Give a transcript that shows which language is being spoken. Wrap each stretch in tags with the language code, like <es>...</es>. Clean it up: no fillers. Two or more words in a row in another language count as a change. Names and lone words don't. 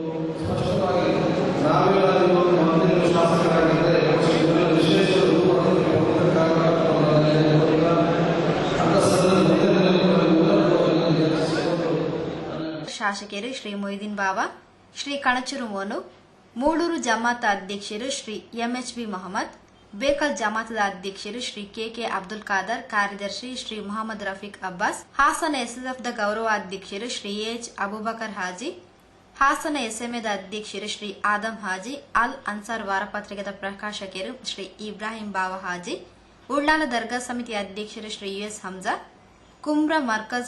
<tcy>ಶಾಸಕರು ಶ್ರೀ ಮೊಯ್ದೀನ್ ಬಾವಾ, ಶ್ರೀ ಕಣಚೂರು ಮೋನು, ಮೂಡೂರು ಜಮಾತ ಅಧ್ಯಕ್ಷರು ಶ್ರೀ ಎಂಎಚ್ಬಿ ಮೊಹಮ್ಮದ್, ಬೇಕಲ್ ಜಮಾತದ ಅಧ್ಯಕ್ಷರು ಶ್ರೀ ಕೆಕೆ ಅಬ್ದುಲ್ ಖಾದರ್, ಕಾರ್ಯದರ್ಶಿ ಶ್ರೀ ಮೊಹಮ್ಮದ್ ರಫೀಕ್ ಅಬ್ಬಾಸ್, ಹಾಸನ ಎಸ್ಎಸ್ಎಫ್ದ ಗೌರವ ಅಧ್ಯಕ್ಷರು ಶ್ರೀ ಎಚ್ ಅಬೂಬಕರ್ ಹಾಜಿ, ಹಾಸನ ಎಸ್ಎಂಎದ ಅಧ್ಯಕ್ಷರು ಶ್ರೀ ಆದಂ ಹಾಜಿ, ಅಲ್ ಅನ್ಸಾರ್ ವಾರಪತ್ರಿಕೆದ ಪ್ರಕಾಶಕರು ಶ್ರೀ ಇಬ್ರಾಹಿಂ ಬಾವ ಹಾಜಿ, ಉಳ್ಳಾಲ ದರ್ಗಾ ಸಮಿತಿ ಅಧ್ಯಕ್ಷರು ಶ್ರೀ ಯುಎಸ್ ಹಮ್ಜಾ, ಕುಮ್ರಾ ಮರ್ಕಜ್</tcy>